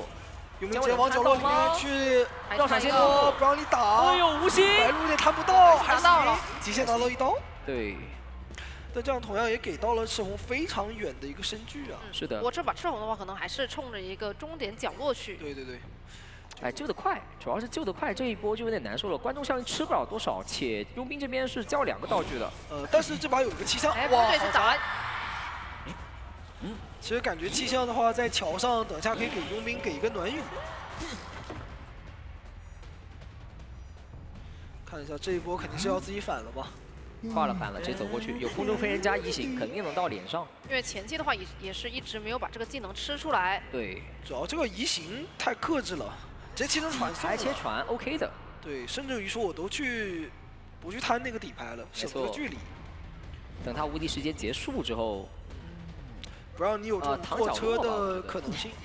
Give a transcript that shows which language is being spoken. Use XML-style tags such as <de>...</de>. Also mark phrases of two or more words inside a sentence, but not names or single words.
<zh>有沒有直接往角落裡面去繞閃現不讓你打？哎呦，無心！白鹿有點彈不到，拿到了，極限拿到一刀。對，但這樣同樣也給到了赤紅非常遠的一個身距啊。是的。我這把赤紅的話，可能還是衝着一個終點角落去。对对对。哎，救得快，主要是救得快，这一波就有点难受了。观众效应吃不了多少，且佣兵这边是交2个道具的。但是这把有一个气象，哇，好砸！其實感覺氣象的話，在橋上等下可以給傭兵給一個暖雨。看一下這一波肯定是要自己反了吧？反了，直接走過去，有空中飛人加移形，肯定能到臉上。因為前期的話也是一直沒有把這個技能吃出來。對，主要這個移形太克制了，直接切成傳送。還切傳 OK 的。對，甚至於說我都不去攤那個底牌了，省個距離。等他無敵時間結束之後。不讓你有這種過車的可能性。</zh>